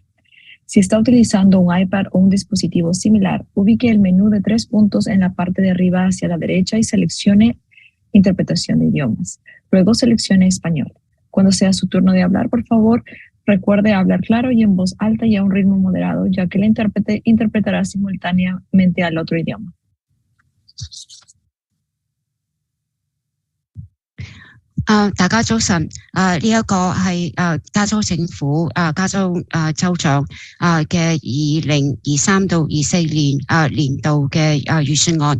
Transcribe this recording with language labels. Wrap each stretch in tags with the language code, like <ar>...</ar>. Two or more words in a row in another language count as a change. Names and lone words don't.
<es>Si está utilizando un iPad o un dispositivo similar, ubique el menú de 3 puntos en la parte de arriba hacia la derecha y seleccione interpretación de idiomas. Luego seleccione español. Cuando sea su turno de hablar, por favor, recuerde hablar claro y en voz alta y a un ritmo moderado, ya que el intérprete interpretará simultáneamente al otro idioma.</es> <yue>大家早晨。呢一個係加州政府加州州長嘅2023到24年年度嘅預算案。</yue>